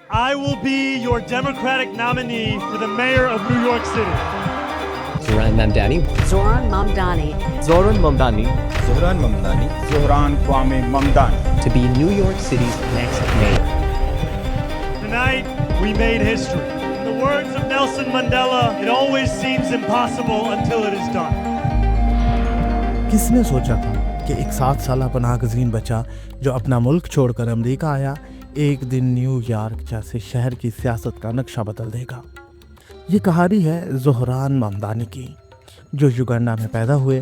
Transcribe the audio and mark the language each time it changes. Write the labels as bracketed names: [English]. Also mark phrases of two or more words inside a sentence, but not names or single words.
[English] I will be your Democratic nominee for the mayor of New York City. Zohran Mamdani. Zohran Mamdani. Zohran Mamdani. Zohran Mamdani. Zohran Kwame Mamdani. To be New York City's next mayor. Tonight, we made history. In the words of Nelson Mandela, it always seems impossible until it is done. [Urdu] کس نے سوچا تھا کہ ایک 7 سالہ پناہ گزین بچہ جو اپنا ملک چھوڑ کر امریکہ آیا ایک دن نیویارک جیسے شہر کی سیاست کا نقشہ بدل دے گا. یہ کہانی ہے ظہران ممدانی کی، جو یوگانڈا میں پیدا ہوئے.